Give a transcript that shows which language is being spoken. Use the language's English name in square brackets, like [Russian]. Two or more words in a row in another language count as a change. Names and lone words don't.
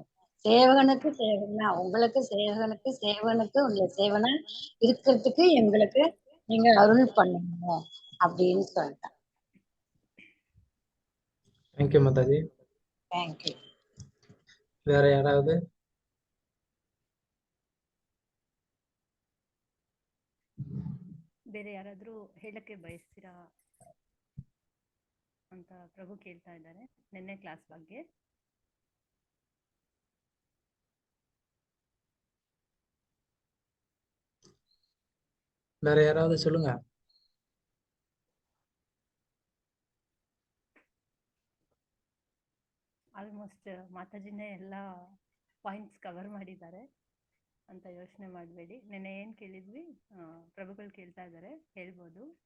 [Tamil] சேவகனுக்கு சேவகனா உங்களுக்கு சேவகனுக்கு உள்ள சேவனா இருக்கிறதுக்கு எங்களுக்கு நீங்க அருள் பண்ணணும் அப்படின்னு சொல்லிட்டேன். [English] Thank you Mataji. Thank you. [Tamil] வேற யாராவது? [Kannada] ಬೇರೆ ಯಾರಾದ್ರೂ ಹೇಳಕ್ಕೆ ಬಯಸ್ತೀರಾ ಅಂತ ಪ್ರಭು ಕೇಳ್ತಾ ಇದ್ದಾರೆ ನಿನ್ನೆ ಕ್ಲಾಸ್ ಬಗ್ಗೆ. [Tamil] வேற யாராவது சொல்லுங்க. [Kannada] ಆಲ್ಮೋಸ್ಟ್ ಮಾತಾಜಿನೇ ಎಲ್ಲ [English] points cover [Kannada] ಮಾಡಿದ್ದಾರೆ ಅಂತ ಯೋಚನೆ ಮಾಡಬೇಡಿ. ನೆನ್ನೆ ಏನ್ ಕೇಳಿದ್ವಿ ಪ್ರಭುಗಳು ಕೇಳ್ತಾ ಇದ್ದಾರೆ, ಹೇಳ್ಬೋದು.